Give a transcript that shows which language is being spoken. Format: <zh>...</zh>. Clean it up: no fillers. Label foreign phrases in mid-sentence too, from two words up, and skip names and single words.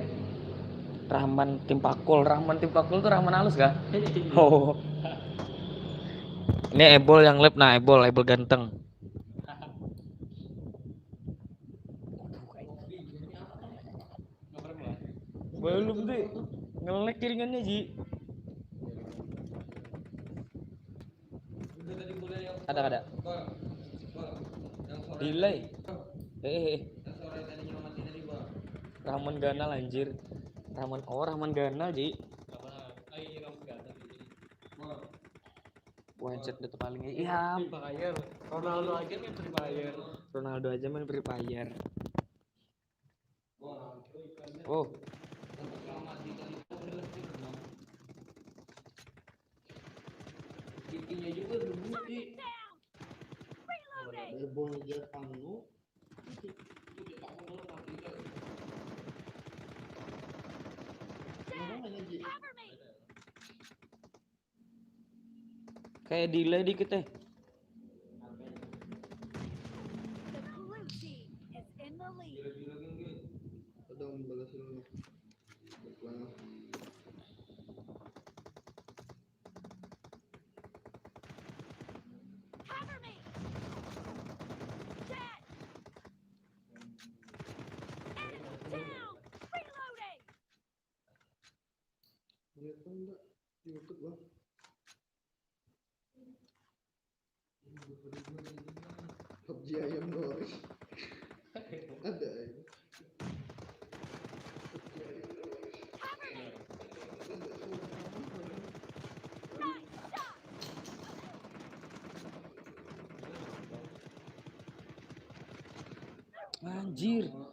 <id>Rahman Tim Pakul tuh Rahman halus kah? Oh. Ini Ebol yang lab, nah Ebol ganteng. Belum deh. Nge-lag jaringannya, Ji. Ada. Delay. Rahman Ganal anjir. Rahman Ganal, Ji. Wah, headset itu paling iya. Ronaldo aja main Free Fire. Oh. Giginya juga berbunyi. Ebol dia anu. Kayak delay dikit</id> <en>The teh. blue team is in the lead.</en> <id>Sedang balas dulu.</id> <en>Cover me. Dead. Enemy down. Reloading.</en> <id>Lihat enggak di YouTube bang? PUBG ayam goreng. Ada ya. Anjir.</id>